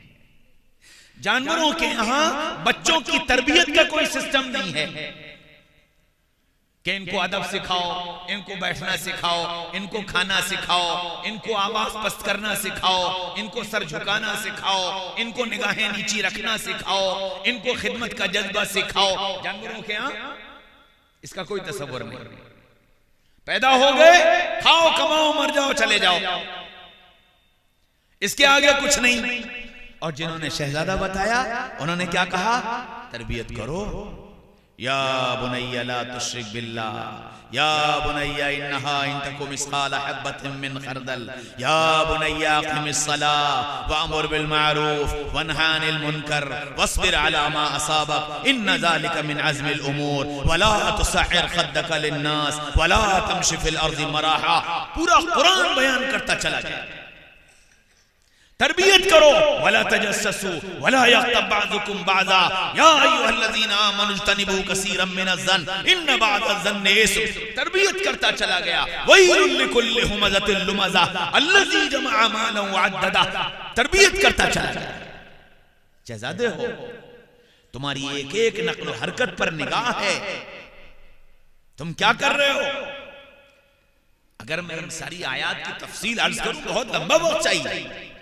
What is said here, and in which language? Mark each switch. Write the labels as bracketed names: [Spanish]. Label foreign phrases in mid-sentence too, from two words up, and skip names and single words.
[Hindi] जानवरों के यहां बच्चों की तरबियत का कोई सिस्टम नहीं है कि इनको अदब सिखाओ, इनको बैठना सिखाओ, इनको खाना सिखाओ, इनको आवाज पस्त करना सिखाओ, इनको सर झुकाना सिखाओ, इनको निगाहें नीची रखना सिखाओ, इनको खिदमत का जज्बा सिखाओ। जानवरों के यहाँ इसका कोई तस्वर नहीं। पैदा हो गए, खाओ कमाओ मर जाओ चले जाओ, इसके आगे कुछ नहीं। और जिन्होंने शहजादा बताया उन्होंने क्या कहा? तरबियत करो। [Arabic] يا بني لا تشرك بالله، يا بني إنها إن تك مثقال حبة من خردل، يا بني أقم الصلاة وأمر بالمعروف وانه عن المنكر واصبر على ما أصابك إن ذلك من عزم الأمور ولا تصعر خدك للناس ولا تمش في الأرض مرحا. [Hindi] पूरा कुरान बयान करता चला गया। तरबियत करो, [Arabic] ولا تجسسوا ولا يغتب بعضكم بعضا يا أيها الذين آمنوا اجتنبوا كثيرا من الظن إن بعض الظن إثم. [Hindi] तरबियत करता चला गया। [Arabic] ويل لكل همزة لمزة الذي جمع مالا وعدده. [Hindi] तरबियत करता चला गया। शहजादे हो, तुम्हारी एक एक नक्ल हरकत पर निगाह है, तुम क्या कर रहे हो? अगर मैं इन सारी आयात की तफसील अर्ज करूं बहुत लंबा वक्त चाहिए।